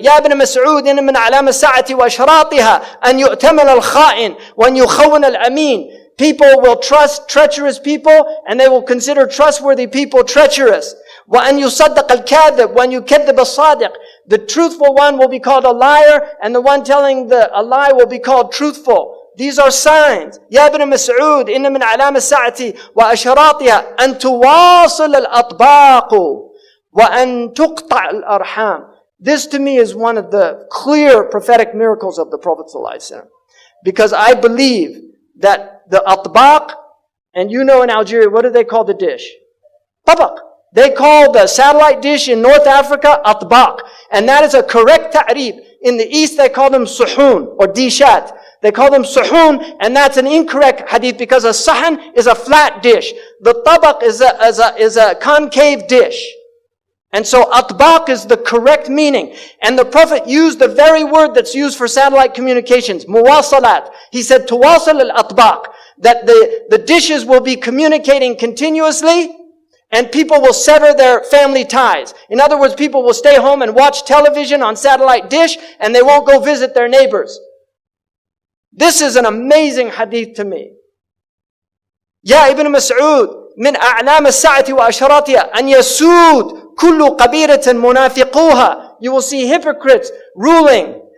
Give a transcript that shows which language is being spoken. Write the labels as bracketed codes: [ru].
[ar] يَا ابْنَ مَسْعُودٍ مِنْ عَلَامَ السَّاعَةِ وَأَشْرَاطِهَا أَنْ يُؤْتَمَنَ الْخَائِنِ وَأَنْ يُخَوَّنَ الْأَمِينَ. [en] People will trust treacherous people, and they will consider trustworthy people treacherous. [ar] وَأَنْ يُصَدَّقَ الْكَاذِبُ وَأَنْ يُكَذِّبَ الصَّادِقُ. [en] The truthful one will be called a liar, and the one telling a lie will be called truthful. These are signs. [ar] يا ابن مسعود إن من علام الساعة وأشراطها أن تواصل الأطباق وأن تقطع الأرحام. [en] This to me is one of the clear prophetic miracles of the Prophet ﷺ. Because I believe that the atbaq, and in Algeria, what do they call the dish? Tabaq. They call the satellite dish in North Africa atbaq. And that is a correct ta'rif. In the East they call them suhoon or dishat. They call them suhoon, and that's an incorrect hadith because a sahan is a flat dish. The tabaq is a concave dish. And so atbaq is the correct meaning. And the Prophet used the very word that's used for satellite communications, muwasalat. He said, [ar] tuwasal al-atbaq, [en] that the dishes will be communicating continuously, and people will sever their family ties. In other words, people will stay home and watch television on satellite dish, and they won't go visit their neighbors. This is an amazing hadith to me. [ar] Ya Ibn Mas'ud, من أعلام الساعة وأشراطها أن يسود كل قبيلة منافقوها. [en] You will see hypocrites ruling.